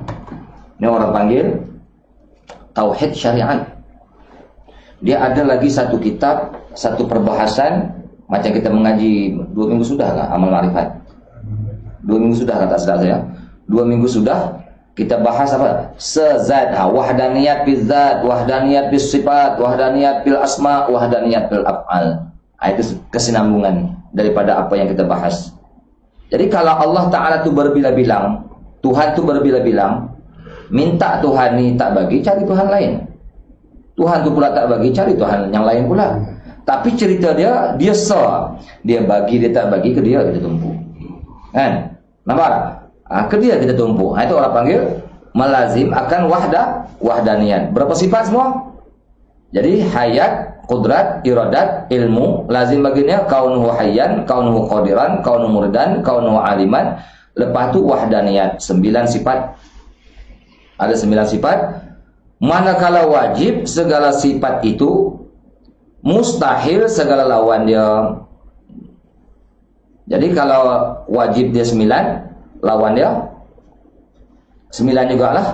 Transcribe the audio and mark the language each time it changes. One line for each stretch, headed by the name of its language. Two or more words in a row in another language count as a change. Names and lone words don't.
Malay: Ni orang panggil tauhid syariat. Dia ada lagi satu kitab, satu perbahasan, macam kita mengaji 2 minggu sudah kan amal ma'rifat. 2 minggu sudah kan, tak silap saya. 2 minggu sudah kita bahas apa?
Arabic: Sezat, وحدانية بالذات، وحدانية بالصفات، وحدانية بالأسماء، وحدانية بالأفعال.
Malay: Itu kesinambungan daripada apa yang kita bahas. Jadi kalau Allah Ta'ala tu berbilang-bilang, Tuhan tu berbilang-bilang, minta Tuhan ni tak bagi, cari Tuhan lain. Tuhan tu pula tak bagi, cari Tuhan yang lain pula. Tapi cerita dia sah. Dia bagi, dia tak bagi, ke dia kita tumpu. Kan? Nampak tak? Ke dia kita tumpu. Itu orang panggil melazim akan wahdaniyat. Berapa sifat semua? Jadi hayat, kudrat, iradat, ilmu, lazim baginya
Arabic: كونه حيا، كونه قادرا، كونه مريدا، كونه عالما.
Malay: Lepas tu wahdaniyat, 9 sifat. Ada 9 sifat. Manakala wajib segala sifat itu, mustahil segala lawan dia. Jadi kalau wajib dia 9, lawan dia 9 juga lah.